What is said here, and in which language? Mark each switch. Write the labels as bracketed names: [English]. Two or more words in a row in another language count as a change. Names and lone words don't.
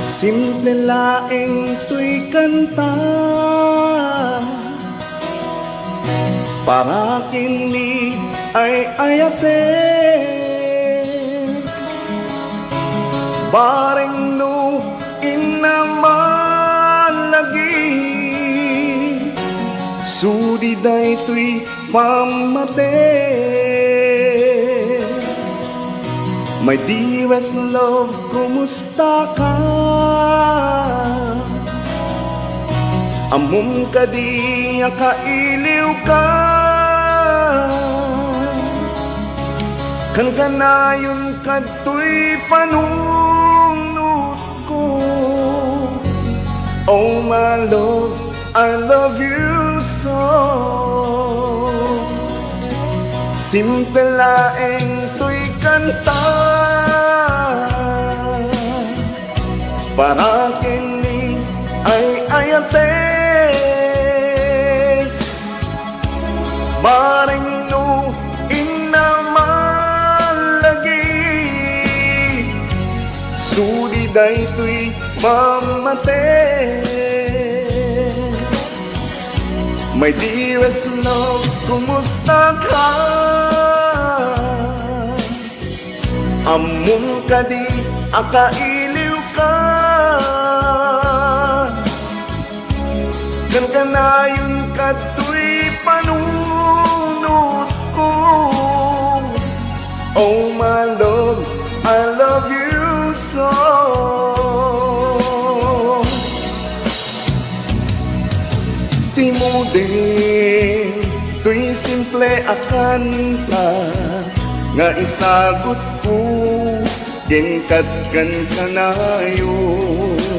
[Iloko] Simple laeng to'y kanta para kini ay ayate bareng no inaman lagi sudi day to'y mamate. [English] My dearest love, [Iloko] kumusta ka? Amom ka di kailiw ka. Kan kanayon kadto'y panunod ko. [English] Oh my love, I love you so. [Iloko] Simple laeng to'y kanta para kini ay ayate bareng no inamalagi sudi day to'y mamate. [English] My dearest love, [Iloko] kumusta ka? Amom ka di kailiw ka. Kan kanayon kadto'y panunod ko. [English] Oh my love, I love you so. [Iloko] Timudin, to'y simple akanta nga isagot ko, ginkadkan kanayon.